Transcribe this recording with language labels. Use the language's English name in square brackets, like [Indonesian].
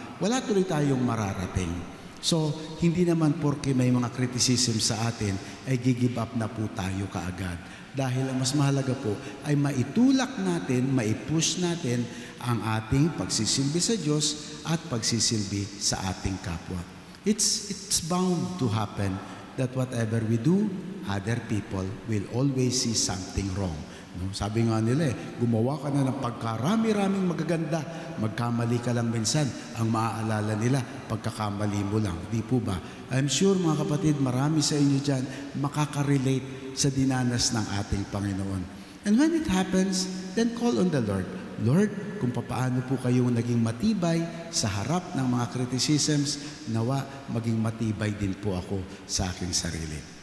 [Filipino] Wala tuloy tayong mararating. So, hindi naman porke may mga criticism sa atin ay give up na po tayo kaagad. Dahil ang mas mahalaga po ay maitulak natin, maipush natin ang ating pagsisilbi sa Diyos at pagsisilbi sa ating kapwa. [English] It's bound to happen that whatever we do, other people will always see something wrong. No? [Filipino] Sabi nga nila gumawa ka na ng pagkarami-raming magaganda, magkamali ka lang minsan, ang maaalala nila, pagkakamali mo lang. Di po ba? I'm sure mga kapatid, marami sa inyo dyan makaka-relate sa dinanas ng ating Panginoon. [English] And when it happens, then call on the Lord. [Filipino] Lord, kung papaano po kayong naging matibay sa harap ng mga criticisms, nawa maging matibay din po ako sa aking sarili.